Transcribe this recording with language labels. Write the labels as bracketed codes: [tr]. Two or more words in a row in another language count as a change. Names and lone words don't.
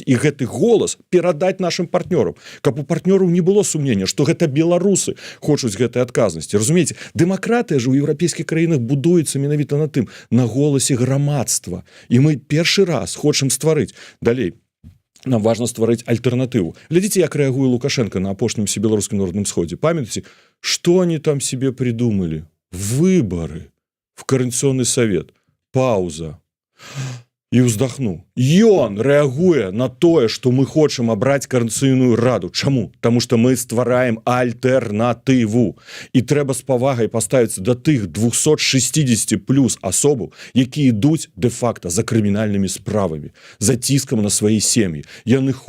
[be] І гэты голас перадаць нашим партнёрам, каб у партнёраў не было сумнення, што гэта беларусы хочуць гэтай адказнасці. Разумееце, дэмакратыя ж у еўрапейскіх краінах будуецца менавіта на тым, на голасе грамадства. І мы першы раз хочам стварыць. Далей, нам важна стварыць альтэрнатыву. Глядзіце, як рэагуе Лукашенко на апошнім всебеларускім народным сходзе. [ru] Памятаеце, што они там себе придумали? Выборы в Координационный совет. [be] Пауза. І ўздохнуў. Ён рэагуе на тое, што мы хочам абраць Координацыйную раду. Чаму? Таму што мы ствараем альтэрнатыву. І трэба з павагай паставіцца да тых 260 плюс асобаў, якія ідуць дэ-факта за крымінальнымі справамі, за ціскам на свае сем'і.